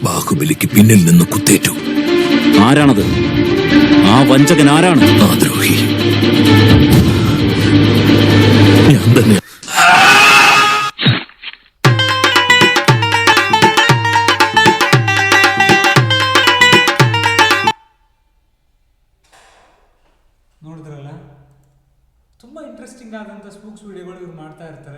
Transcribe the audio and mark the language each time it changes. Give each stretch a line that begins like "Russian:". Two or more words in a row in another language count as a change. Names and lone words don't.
Malayalam: ബാഹുബലിക്ക് പിന്നിൽ നിന്ന് കുത്തേറ്റു. ആരാണത്? ആ വഞ്ചകൻ ആരാണ്? ആ ദ്രോഹി ഞാൻ തന്നെ.
Kannada: ನೋಡಿದ್ರಲ್ಲ, ತುಂಬ ಇಂಟ್ರೆಸ್ಟಿಂಗ್ ಆದಂಥ ಸ್ಪೂಕ್ಸ್ ವಿಡಿಯೋಗಳು ಇವ್ರು ಮಾಡ್ತಾ ಇರ್ತಾರೆ.